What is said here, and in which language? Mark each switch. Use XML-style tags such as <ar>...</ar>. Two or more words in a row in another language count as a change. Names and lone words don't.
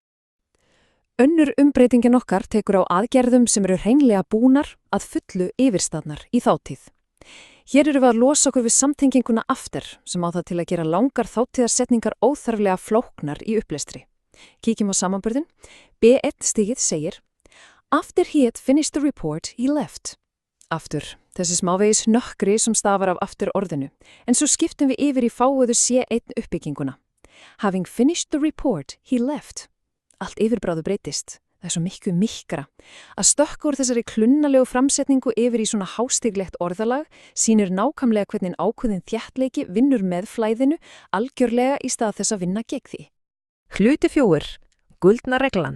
<is>Önnur umbreytingin okkar tekur á aðgerðum sem eru hreinlega búnar að fullu yfirstaðnar í þáttíð. Hér eru við að losa okkur við samtenginguna after sem á það til að gera langar þáttíðarsetningar óþarflega flóknar í upplestri. Kíkjum á samanburðin. B1 stigið segir</is> <en>After he had finished the report, he left.</en> <is>Aftur, þessi smávegis nökkri sem stafar af aftur orðinu. En svo skiptum við yfir í fáuðu C1 uppbygginguna.</is> <en>Having finished the report, he left.</en> <is>Allt yfirbráðu breytist. Það er svo miklu mikkra. Að stökka úr þessari klunnalegu framsetningu yfir í svona hástiglegt orðalag sýnir nákvæmlega hvernig ákveðin þéttleiki vinnur með flæðinu algjörlega í stað þess að vinna gegn því. Hluti 4. Guldna reglan.</is>